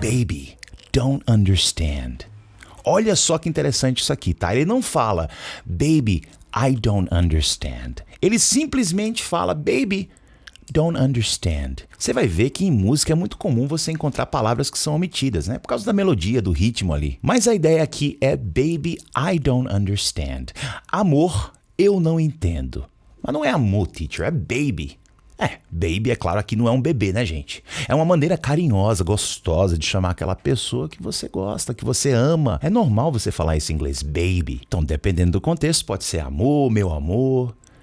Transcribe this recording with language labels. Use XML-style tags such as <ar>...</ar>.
<en>Baby, don't understand.</en> <pt>Olha só que interessante isso aqui, tá? Ele não fala,</pt> <en>baby, I don't understand.</en> <pt>Ele simplesmente fala,</pt> <en>baby, don't understand.</en> <pt>Você vai ver que em música é muito comum você encontrar palavras que são omitidas, né? Por causa da melodia, do ritmo ali. Mas a ideia aqui é,</pt> <en>baby, I don't understand.</en> <pt>Amor, eu não entendo. Mas não é amor, teacher, é baby. Baby, é claro, aqui não é um bebê, né, gente? É uma maneira carinhosa, gostosa de chamar aquela pessoa que você gosta, que você ama. É normal você falar isso em inglês, baby. Então, dependendo do contexto, pode ser amor, meu amor.</pt>